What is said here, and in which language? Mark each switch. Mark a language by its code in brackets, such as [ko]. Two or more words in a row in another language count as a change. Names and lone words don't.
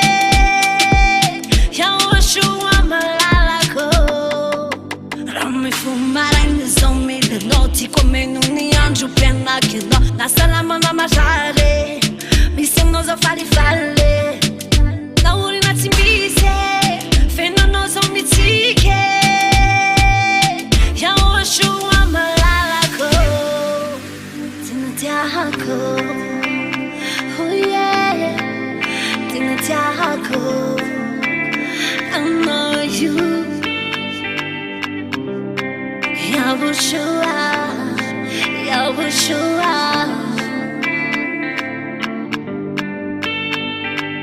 [mg] YAHOSHUAH malalako raha mifo maraigny zao milanao tiako amegno ny andro mpianakinao nasalamana marare misy anao zao falifaly naorina tsy misy fenonao zao mitsike YAHOSHUAH malalako tena tiako [en] oh yeah [mg] tena tiako [en] I know you [mg] YAHOSHUAH YAHOSHUAH